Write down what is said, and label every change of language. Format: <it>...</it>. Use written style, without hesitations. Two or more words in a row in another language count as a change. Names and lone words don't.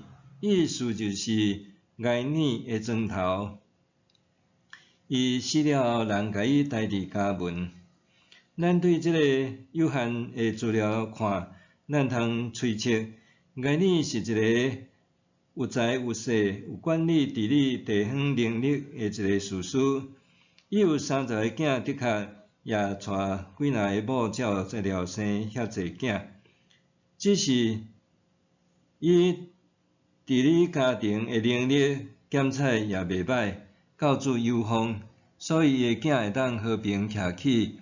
<nan>意思就是埃尼的砖头，伊死了后，人甲伊抬伫家门。咱对即个有限的资料看，咱通推测，埃尼是一个有财有势、有管理治理地方能力的一个士师。伊有30个囝，的确也带几若个某，才有才了生遐济囝。只是伊治理家庭的能力检测也袂歹，教子有方，所以伊的囝会当和平徛起。</nan>